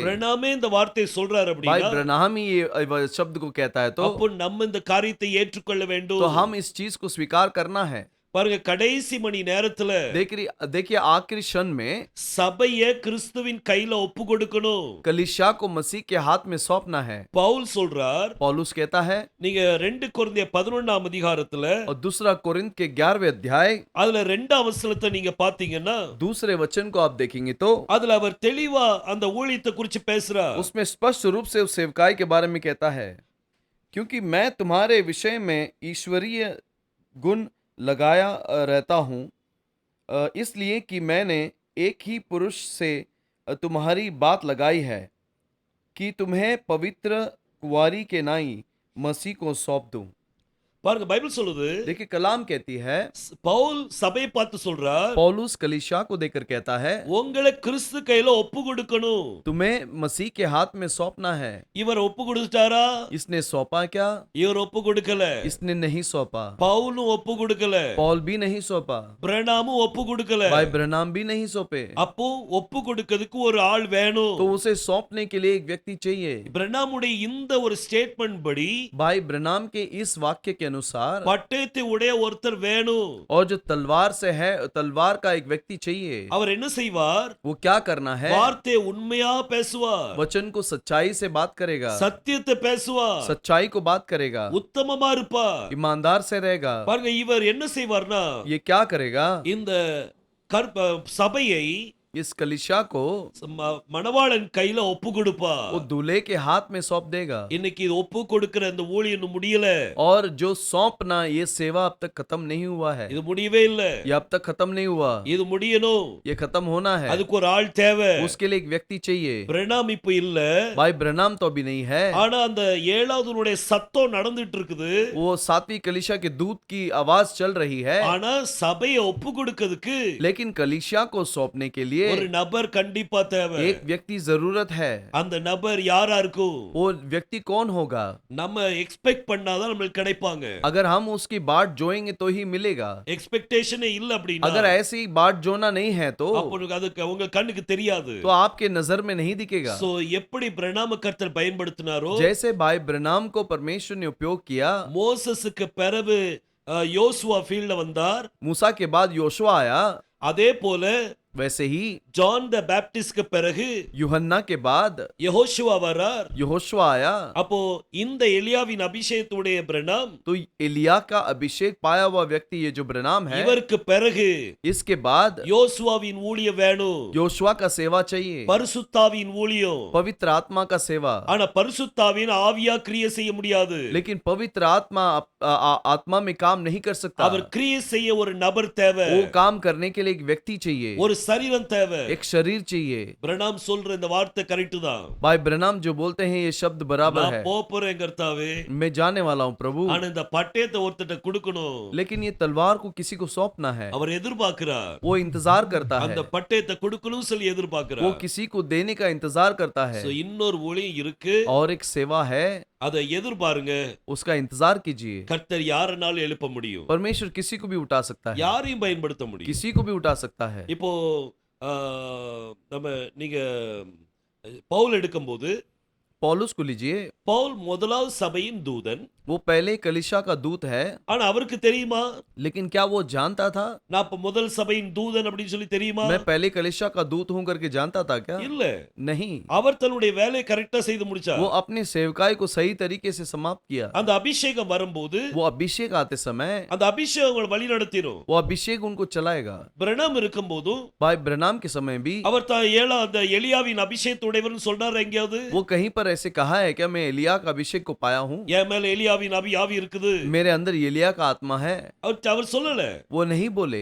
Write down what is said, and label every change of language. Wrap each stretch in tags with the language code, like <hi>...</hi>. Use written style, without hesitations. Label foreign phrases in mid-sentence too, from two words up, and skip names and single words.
<ta>பிரணாமே இந்த வார்த்தையை சொல்றாரு</ta> <hi>भाई</hi> <ta>அப்படின்னா,</ta> <hi>ब्रनाम ही ये शब्द को कहता है</hi> <ta>அப்போ நம்ம இந்த காரியத்தை ஏற்றுக்கொள்ள வேண்டும்.</ta> <hi>तो हम इस चीज को स्वीकार करना है।</hi> <ta>பாருங்க, கடைசி மணி நேரத்துல</ta> <hi>देखिए आखिरी क्षण में</hi> <ta>சபையை கிறிஸ்துவின் கையில ஒப்பு கொடுக்கணும்.</ta> <hi>कलीसिया को मसीह के हाथ में सौंपना है।</hi> <ta>பவுல் சொல்றார்,</ta> <hi>पौलुस कहता है,</hi> <ta>நீங்க 2 கொரிந்தியர் 11ஆம் அதிகாரத்துல</ta> <hi>और दूसरा कोरिन्थ के 11वें अध्याय</hi> <ta>அதுல 2ஆம் வசனத்தை நீங்க பாத்தீங்கன்னா</ta> <hi>दूसरे वचन को आप देखेंगे तो</hi> <ta>அதுல அவர் தெளிவா அந்த ஊழியத்தை குறித்து பேசுறார்.</ta> <hi>उसमें स्पष्ट रूप से उस सेवकाई के बारे में कहता है, क्योंकि मैं तुम्हारे विषय में ईश्वरीय गुण लगाया रहता हूँ, इसलिए कि मैंने एक ही पुरुष से तुम्हारी बात लगाई है कि तुम्हें पवित्र कुंवारी के नाई मसीह को सौंप दूं।</hi> <ta>பாருங்க, பைபிள் சொல்லுது,</ta> <hi>देखिए कलाम कहती है,</hi> <ta>பவுல் சபையை பார்த்து சொல்றார்,</ta> <hi>पौलुस कलीसिया को देकर कहता है,</hi> <ta>உங்களை கிறிஸ்து கையில ஒப்பு கொடுக்கணும்.</ta> <hi>तुम्हें मसीह के हाथ में सौंपना है।</hi> <ta>இவர் ஒப்பு கொடுத்தாரா?</ta> <hi>इसने सौंपा क्या?</hi> <ta>இவர் ஒப்பு கொடுக்கல.</ta> <hi>इसने नहीं सौंपा।</hi> <ta>பவுலும் ஒப்பு கொடுக்கல.</ta> <hi>पौल भी नहीं सौंपा।</hi> <ta>பிரணாமும் ஒப்பு கொடுக்கல.</ta> <hi>भाई ब्रनाम भी नहीं सौंपे।</hi> <ta>அப்போ ஒப்பு கொடுக்கிறதுக்கு ஒரு ஆள் வேணும்.</ta> <hi>तो उसे सौंपने के लिए एक व्यक्ति चाहिए।</hi> <ta>பிரணாமுடைய இந்த ஒரு ஸ்டேட்மெண்ட் படி</ta> <hi>भाई ब्रनाम के इस वाक्य के अनुसार</hi> <ta>பட்டயத்தை உடைய ஒருத்தர் வேணும்.</ta> <hi>और जो तलवार से है, तलवार का एक व्यक्ति चाहिए।</hi> <ta>அவர் என்ன செய்வார்?</ta> <hi>वो क्या करना है?</hi> <ta>வார்த்தையை உண்மையா பேசுவார்.</ta> <hi>वचन को सच्चाई से बात करेगा,</hi> <ta>சத்தியத்தை பேசுவார்.</ta> <hi>सच्चाई को बात करेगा,</hi> <ta>உத்தமமா இருப்பார்.</ta> <hi>ईमानदार से रहेगा।</hi> <ta>பாருங்க, இவர் என்ன செய்வார்னா,</ta> <hi>ये क्या करेगा?</hi> <ta>இந்த சபையை</ta> <hi>इस कलीसिया को</hi> <ta>மணவாளன் கையில ஒப்பு கொடுப்பார்.</ta> <hi>वो दूल्हे के हाथ में सौंप देगा।</hi> <ta>இன்னைக்கு இது ஒப்பு கொடுக்கிற அந்த ஊழியம் முடியல.</ta> <hi>और जो सौंपना, ये सेवा अब तक खत्म नहीं हुआ है।</hi> <ta>இது முடியவே இல்ல.</ta> <hi>ये अब तक खत्म नहीं हुआ।</hi> <ta>இது முடியணும்.</ta> <hi>ये खत्म होना है।</hi> <ta>அதுக்கு ஒரு ஆள் தேவை.</ta> <hi>उसके लिए एक व्यक्ति चाहिए।</hi> <ta>பிரணாம் இப்ப இல்ல.</ta> <hi>भाई ब्रनाम तो अभी नहीं है।</hi> <ta>ஆனா அந்த ஏழாவதுனுடைய சத்தம் நடந்துட்டு இருக்குது.</ta> <hi>वो सातवीं कलीसिया के दूत की आवाज चल रही है।</hi> <ta>ஆனா சபையை ஒப்பு கொடுக்கிறதுக்கு</ta> <hi>लेकिन कलीसिया को सौंपने के लिए</hi> <ta>ஒரு நபர் கண்டிப்பா தேவை.</ta> <hi>एक व्यक्ति जरूरत है।</hi> <ta>அந்த நபர் யாரா இருக்கும்?</ta> <hi>वो व्यक्ति कौन होगा?</hi> <ta>நம்ம எக்ஸ்பெக்ட் பண்ணாதான் நமக்கு கிடைப்பாங்க.</ta> <hi>अगर हम उसकी बाट जोएंगे तो ही मिलेगा।</hi> <ta>எக்ஸ்பெக்டேஷனே இல்ல அப்படினா,</ta> <hi>अगर ऐसी बाट जोना नहीं है तो</hi> <ta>அதுக்கு உங்க கண்ணுக்கு தெரியாது.</ta> <hi>तो आपके नजर में नहीं दिखेगा।</hi> <ta>சோ எப்படி பிரணாம கர்த்தர் பயன்படுத்தினாரோ,</ta> <hi>जैसे भाई ब्रनाम को परमेश्वर ने उपयोग किया,</hi> <ta>மோசஸுக்கு பிறகு யோசுவா ஃபீல்ட்ல வந்தார்.</ta> <hi>मूसा के बाद योशुआ आया,</hi> <ta>அதே போல</ta> <hi>वैसे ही</hi> <ta>ஜான் द बैप्टिस्ट के பிறகு</ta> <hi>यूहन्ना के बाद</hi> <ta>யெகோஷுவா வரார்.</ta> <hi>यहोशुआ आया।</hi> <ta>அப்போ இந்த எலியாவின் அபிஷேகத்துடைய பிரணாம்,</ta> <hi>तो एलिया का अभिषेक पाया हुआ व्यक्ति ये जो ब्रनाम है,</hi> <ta>இவருக்கு பிறகு</ta> <hi>इसके बाद</hi> <ta>யோசுவாவின் ஊழியம் வேணும்.</ta> <hi>योशुआ का सेवा चाहिए,</hi> <ta>பரிசுத்தாவின் ஊழியம்.</ta> <hi>पवित्र आत्मा का सेवा।</hi> <ta>ஆனா பரிசுத்தாவின் ஆவியா கிரியை செய்ய முடியாது.</ta> <hi>लेकिन पवित्र आत्मा आत्मा में काम नहीं कर सकता।</hi> <ta>அவர் கிரியை செய்ய ஒரு நபர் தேவை.</ta> <hi>वो काम करने के लिए एक व्यक्ति चाहिए,</hi> <ta>ஒரு சரீரம் தேவை.</ta> <hi>एक शरीर चाहिए।</hi> <ta>பிரணாம் சொல்ற இந்த வார்த்தை கரெக்ட் தான்.</ta> <hi>भाई ब्रनाम जो बोलते हैं ये शब्द बराबर है।</hi> <ta>நான் போறேன் கர்த்தாவே,</ta> <hi>मैं जाने वाला हूँ प्रभु,</hi> <ta>ஆனா இந்த பட்டயத்தை ஒருத்தட்ட கொடுக்கணும்.</ta> <hi>लेकिन ये तलवार को किसी को सौंपना है।</hi> <ta>அவர் எதிர்பார்க்கிறார்.</ta> <hi>वो इंतजार करता है,</hi> <ta>அந்த பட்டயத்தை கொடுக்கணும் சொல்லி</ta> <hi>वो</hi> <ta>எதிர்பார்க்கிறார்.</ta> <hi>किसी को देने का इंतजार करता है।</hi> <ta>So, இன்னொரு ஊழியம் இருக்கு.</ta> <hi>और एक सेवा है,</hi> <ta>அதை எதிர்பாருங்க.</ta> <hi>उसका इंतजार कीजिए।</hi> <ta>கர்த்தர் யாரனாலும் எழுப்ப முடியும்,</ta> <hi>परमेश्वर किसी को भी उठा सकता है,</hi> <ta>யாரையும் பயன்படுத்த முடியும்.</ta> <hi>किसी को भी उठा सकता है।</hi> <ta>இப்போ ஆ, நம்ம நீங்க பவுல் எடுக்கும்போது</ta> <hi>पौलुस को लीजिए,</hi> <ta>பவுல் முதலாவது சபையின் தூதன்.</ta> <hi>वो पहले कलीसिया का दूत है,</hi> <ta>ஆனா அவருக்கு தெரியுமா</ta> <hi>लेकिन क्या वो जानता था</hi> <ta>நான் இப்ப முதல் சபையின் தூதன் அப்படின்னு சொல்லி தெரியுமா?</ta> <hi>मैं पहले कलीसिया का दूत हूं करके जानता था क्या?</hi> <ta>இல்ல.</ta> <hi>नहीं,</hi> <ta>அவர் தன்னுடைய வேலையை கரெக்டா செய்து முடிச்சார்.</ta> <hi>वो अपने सेवकाई को सही तरीके से समाप्त किया।</hi> <ta>அந்த அபிஷேகம் வரும்போது</ta> <hi>वो अभिषेक आते समय</hi> <ta>அந்த अभिषेகம் உங்களை வழி நடத்திரும்.</ta> <hi>वो अभिषेक उनको चलाएगा।</hi> <ta>பிரணாம் இருக்கும்போதும்</ta> <hi>भाई ब्रनाम के समय भी</hi> <ta>அவர் தான் அந்த எலியாவின் அபிஷேகத்துடையவர்னு சொல்றாரு எங்கேயாவது?</ta> <hi>वो कहीं पर ऐसे कहा है क्या मैं एलिया का अभिषेक को पाया हूँ,</hi> <ta>என் மேல எலியாவின் ஆவி இருக்குது</ta> <hi>मेरे अंदर एलिया का आत्मा है?</hi> <ta>அவர் சொல்லல.</ta> <hi>वो नहीं बोले,</hi>